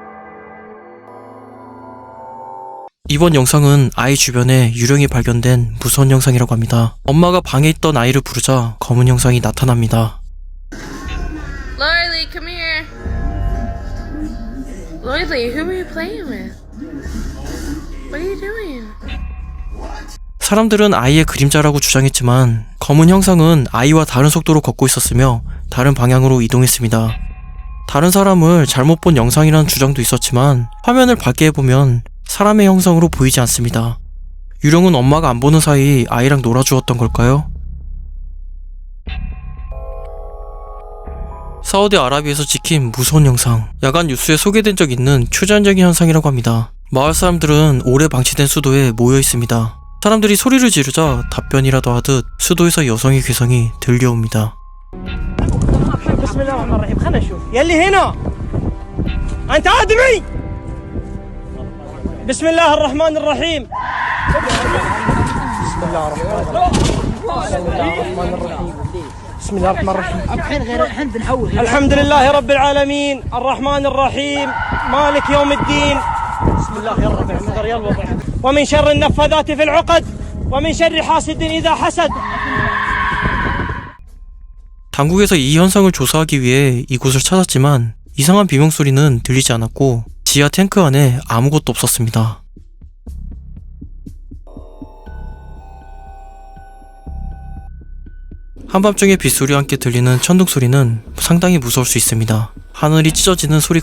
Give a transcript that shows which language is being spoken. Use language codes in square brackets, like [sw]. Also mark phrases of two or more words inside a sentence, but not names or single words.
[ko] 이번 영상은 아이 주변에 유령이 발견된 무서운 영상이라고 합니다. 엄마가 방에 있던 아이를 부르자 검은 형상이 나타납니다. [en] Lily, come here. Lily, who are you playing with? What are you doing? [ko] 사람들은 아이의 그림자라고 주장했지만 검은 형상은 아이와 다른 속도로 걷고 있었으며 다른 방향으로 이동했습니다. 다른 사람을 잘못 본 영상이라는 주장도 있었지만 화면을 밝게 해보면 사람의 형상으로 보이지 않습니다. 유령은 엄마가 안 보는 사이 아이랑 놀아주었던 걸까요? 사우디아라비아에서 찍힌 무서운 영상, 야간 뉴스에 소개된 적 있는 초자연적인 현상이라고 합니다. 마을 사람들은 오래 방치된 수도에 모여 있습니다. 사람들이 소리를 지르자 답변이라도 하듯 수도에서 여성의 괴성이 들려옵니다. [ar] بسم الله الرحمن الرحيم بسم الله الرحمن الرحيم الحمد لله رب العالمين الرحمن الرحيم مالك يوم الدين بسم الله يا رب ومن شر النفاذات في العقد ومن شر حاسد إذا حسد. [ko] 당국에서 이 현상을 조사하기 위해 이곳을 찾았지만 이상한 비명소리는 들리지 않았고 지하 탱크 안에 아무것도 없었습니다. 한밤중에 빗소리와 함께 들리는 천둥소리는 상당히 무서울 수 있습니다.